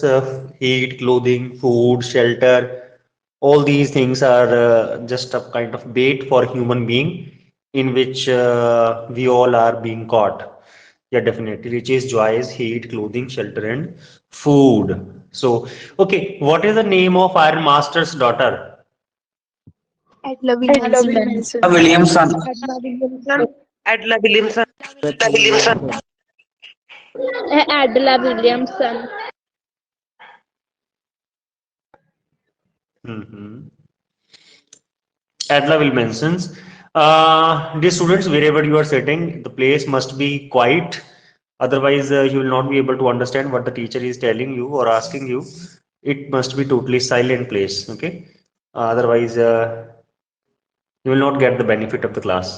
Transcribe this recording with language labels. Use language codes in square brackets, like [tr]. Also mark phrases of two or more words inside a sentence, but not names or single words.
[en] Heat, clothing, food, shelter, all these things are just a kind of bait for human being in which we all are being caught. Yeah, definitely. Which is joys, heat, clothing, shelter, and food. So, okay, what is the name of Iron Master's daughter? Adla Adla Williamson. Williamson. Adla Williamson. Williamson. Adla Williamson. Adla Williamson. Mhm. Adla will mentions, dear students, wherever you are sitting, the place must be quiet. Otherwise, you will not be able to understand what the teacher is telling you or asking you. It must be totally silent place. Okay. Otherwise, you will not get the benefit of the class.